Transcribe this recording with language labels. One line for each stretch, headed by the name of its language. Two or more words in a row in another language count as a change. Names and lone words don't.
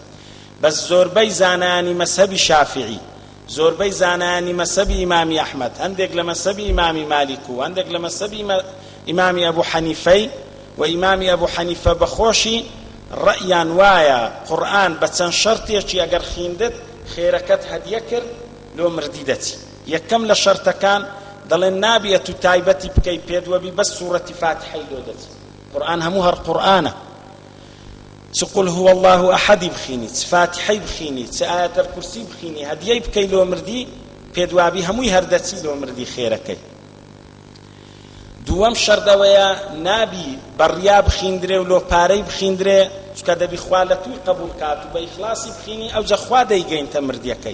Central Kurdish: بەس زۆربەی زانایانی مەذهەبی شافعی، زۆربەی زانایانی مەذهەبی ئیمامی ئەحمەد، هەندێک لە مەذهەبی ئیمامی مالیک و هەندێک لە مەذهەبی ئیمامی ئەبوو حەنیفەی و ئیمامی ئەبوو حەنیفە بەخۆشی ڕەئیان وایە قورئان بە چەند شەرتێکی ئەگەر خوێندت خێرەکەت هەدیە کرد لۆ مردی دەچی. یەکەم لە شەرتەکان دەڵێن نابێت و تایبەتی بکەی پێدوەبی بەس سوورەتی فاتحەی لۆ دەچی. قورئان هەموو هەر قورئانە، چ
Arabic: قل هو الله
Central Kurdish: ئەحەدی بخینی، چ فاتحەی بخینی، چ ئایەتەل کورسی بخینی، هەدیەی بکەی لۆ مردی پێدوابی هەمووی هەردەچی لۆ مردی خێرەکەی. دووەم شەردەوەیە نابی بەڕیا بخیندرێ و لۆ پارەی بخیندرێ، چکە دەبی خوا لە توی قبول کات و بە ئیخلاسی بخینی، ئەوجە خوا دەیگەینتە مردیەکەی.